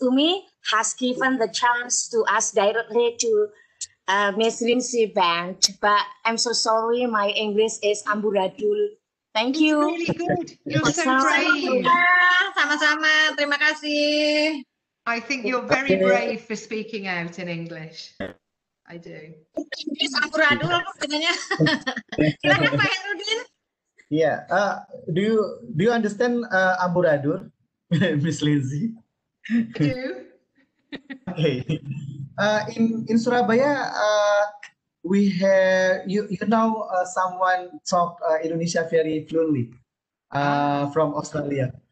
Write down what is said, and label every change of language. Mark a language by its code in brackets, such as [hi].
[en] Umi has given the chance to us directly to Miss Lindsay Band. But I'm so sorry, my English is amburadul. Thank you. It's really good. You're so [id] Assalamualaikum. [en] brave. [id] Sama-sama. Terima kasih. [en] I think you're very brave for speaking out in English. I do. [id] Inggris amburadul katanya. Silakan Pak Herudin. [en] Yeah. Do you understand amburadul, Miss Lindsay? I do. Okay. In Surabaya, we have you know someone talk Indonesia very fluently from Australia.